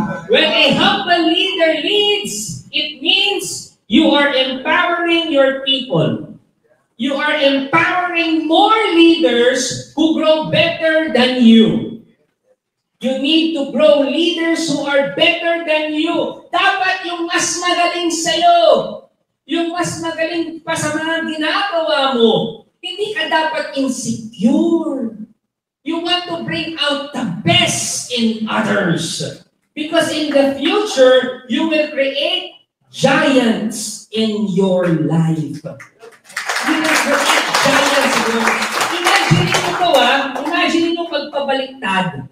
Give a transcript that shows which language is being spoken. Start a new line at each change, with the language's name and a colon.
English: When a humble leader leads, it means you are empowering your people. You are empowering more leaders who grow better than you. You need to grow leaders who are better than you.
Filipino: Dapat yung mas magaling sa'yo. Yung mas magaling pa sa mga ginagawa mo. Hindi ka dapat insecure.
English: You want to bring out the best in others. Because in the future, you will create giants in your life. You will create giants in your life.
Filipino: Imagine mo imagine mo pagpabaliktad.